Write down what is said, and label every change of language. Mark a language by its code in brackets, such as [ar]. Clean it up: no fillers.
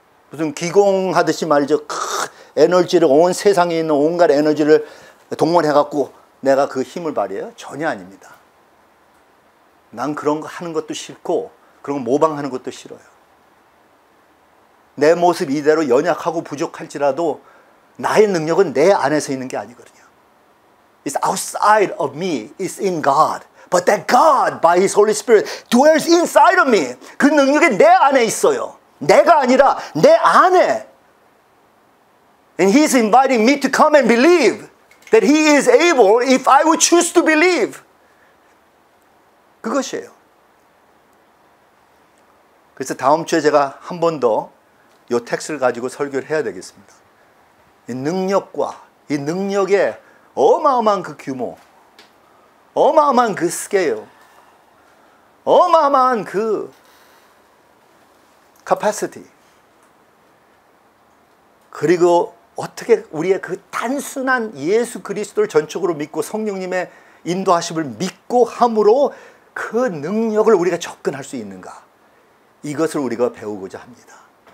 [ko] 무슨 기공하듯이 말이죠. 에너지를, 온 세상에 있는 온갖 에너지를 동원해갖고 내가 그 힘을 발휘해요? 전혀 아닙니다. 난 그런 거 하는 것도 싫고 그런 거 모방하는 것도 싫어요. 내 모습 이대로 연약하고 부족할지라도 나의 능력은 내 안에서 있는 게 아니거든요. [en] It's outside of me. It's in God. But that God, by His Holy Spirit, dwells inside of me. [ko] 그 능력이 내 안에 있어요. 내가 아니라 내 안에. [en] And He's inviting me to come and believe that He is able if I would choose to believe. [ko] 그것이에요. 그래서 다음 주에 제가 한 번 더 이 텍스트를 가지고 설교를 해야 되겠습니다. 이 능력과 이 능력의 어마어마한 그 규모, 어마어마한 그 스케일, 어마어마한 그 capacity, 그리고 어떻게 우리의 그 단순한 예수 그리스도를 전적으로 믿고 성령님의 인도하심을 믿고 함으로 그 능력을 우리가 접근할 수 있는가, 이것을 우리가 배우고자 합니다.